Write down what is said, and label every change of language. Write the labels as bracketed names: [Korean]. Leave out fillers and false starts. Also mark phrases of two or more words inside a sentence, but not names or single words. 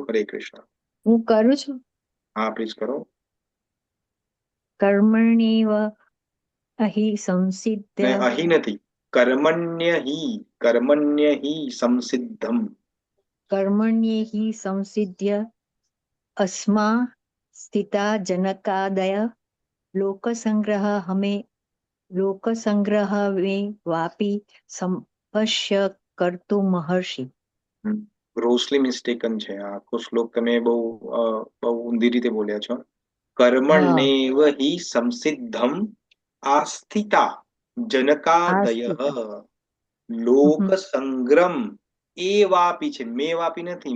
[Gujarati] હરે કૃષ્ણ. હું કરું છું. હા, પ્લીઝ કરો. [Sanskrit] कर्मण्येव अहि संसिद्ध. [Gujarati] અહીં નથી, [Sanskrit] कर्मण्य हि संसिद्धम. कर्मण्येहि संसिद्ध्य अस्मा स्थिता जनकादय लोकसंग्रह में वापि संपश्य कर्तुं महर्षि. [English] grossly mistaken [Gujarati] છે આ આખો શ્લોક. તમે બહુ ઊંધી રીતે બોલ્યા છો. [Sanskrit] कर्मण्येव हि संसिद्धम आस्थिता जनकादयः लोक संग्रम एवापि [Gujarati] છે, મે વાપી નથી.